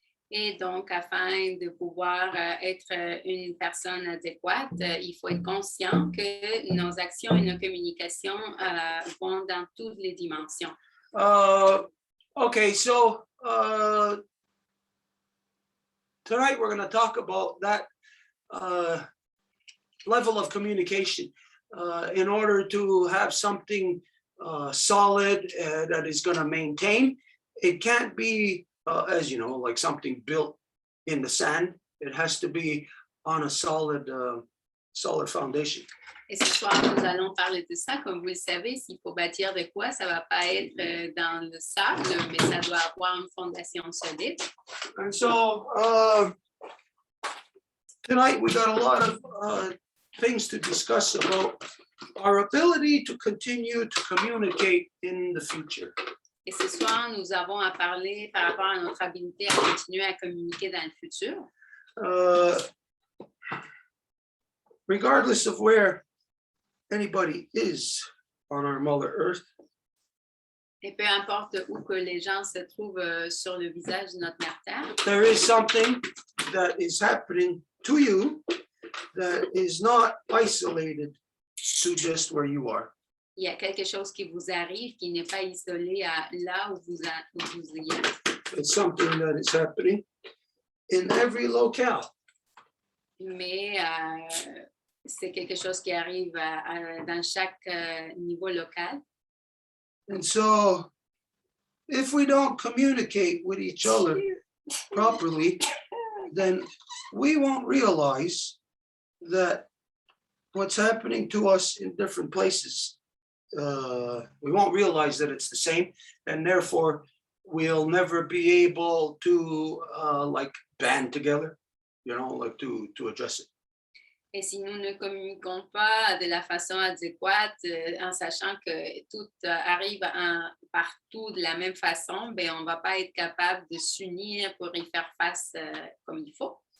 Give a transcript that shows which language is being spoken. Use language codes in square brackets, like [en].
[fr] Et donc, afin de pouvoir être une personne adéquate, il faut être conscient que nos actions et nos communications vont dans toutes les dimensions. [en] Okay, so tonight we're going to talk about that level of communication in order to have something solid that is going to maintain. It can't be, as you know, like something built in the sand. It has to be on a solid foundation. [fr] Et ce soir, nous allons parler de ça. Comme vous le savez, s'il faut bâtir de quoi, ça ne va pas être dans le sable, mais ça doit avoir une fondation solide. [en] And so tonight we got a lot of things to discuss about our ability to continue to communicate in the future. [fr] Et ce soir, nous avons à parler par rapport à notre habilité à continuer à communiquer dans le futur. [en] Regardless of where anybody is on our Mother Earth, [fr] Et peu importe où que les gens se trouvent sur le visage de notre mère Terre, [en] there is something that is happening to you that is not isolated to just where you are. [fr] il y a quelque chose qui vous arrive qui n'est pas isolé à là où vous y êtes. [en] It's something that is happening in every locale. [fr] Mais c'est quelque chose qui arrive dans chaque niveau local. [en] And so if we don't communicate with each other properly, then we won't realize that what's happening to us in different places, we won't realize that it's the same, and therefore we'll never be able to like band together, you know, like to address it. [fr] Et si nous ne communiquons pas de la façon adéquate, en sachant que tout arrive partout de la même façon, ben, on ne va pas être capable de s'unir pour y faire face comme il faut.